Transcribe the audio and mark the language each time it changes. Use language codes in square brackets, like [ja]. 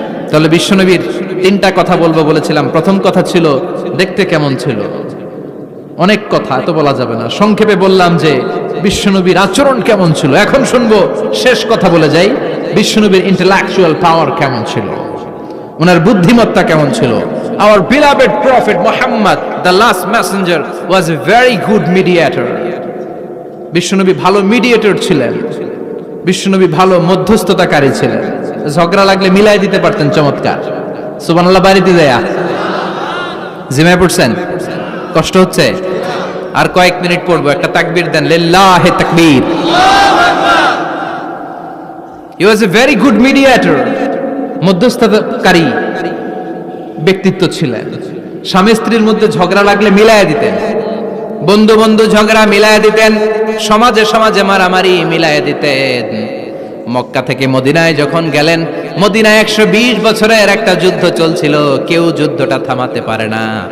[bn] তাহলে বিশ্বনবীর 3টা কথা বলবো বলেছিলাম। প্রথম কথা ছিল দেখতে কেমন ছিল। অনেক কথা এত বলা যাবে না, সংক্ষেপে বললাম যে বিশ্বনবীর আচরণ কেমন ছিল। এখন শুনবো, শেষ কথা বলে যাই, বিশ্বনবীর ইন্টেলেকচুয়াল পাওয়ার কেমন ছিল, ওনার বুদ্ধিমত্তা কেমন ছিল। [en] Our beloved prophet Muhammad, the last messenger, was a very good mediator. [bn] বিশ্বনবী ভালো মিডিয়েটর ছিলেন। বিশ্বনবী ভালো মধ্যস্থতাকারী ছিলেন। ঝগড়া লাগলে মিলাই দিতে পারতেন চমৎকার। সুবহানাল্লাহ বাড়িতে দেয়া। জিমায় পড়ছেন? কষ্ট হচ্ছে? আর কয়েক মিনিট পড়বো, একটা তাকবীর দেন, লিল্লাহি তাকবীর। [en] He was a very good mediator. [bn] মধ্যস্থতাকারী ব্যক্তিত্ব ছিলেন। স্বামী স্ত্রীর মধ্যে ঝগড়া লাগলে মিলাইয়া দিতেন, বন্ধু বন্ধু ঝগড়া মিলাইয়া দিতেন, সমাজে সমাজে মারামারি মিলাইয়া দিতেন। মক্কা থেকে মদিনায় যখন গেলেন, মদিনায় 120 বছরের একটা যুদ্ধ চলছিল, কেউ যুদ্ধটা থামাতে পারে না।